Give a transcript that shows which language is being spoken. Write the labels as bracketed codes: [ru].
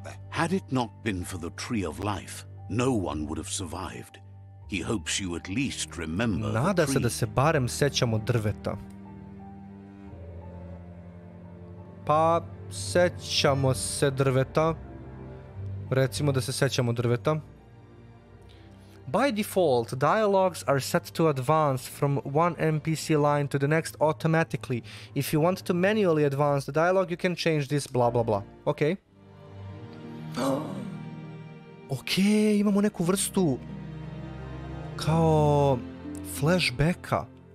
[en] Had it not been for the tree of life, no one would have survived. He hopes you at least remember [sr] Nada [en] the [sr] se [en] tree. [sr] da se barem sećamo drveta. Pa, sećamo se drveta. Recimo da se sećamo drveta. [en] By default, dialogues are set to advance from one NPC line to the next automatically. If you want to manually advance the dialogue, you can change this blah blah blah. Ok. [sr] Ok, imamo neku vrstu kao flashbacka.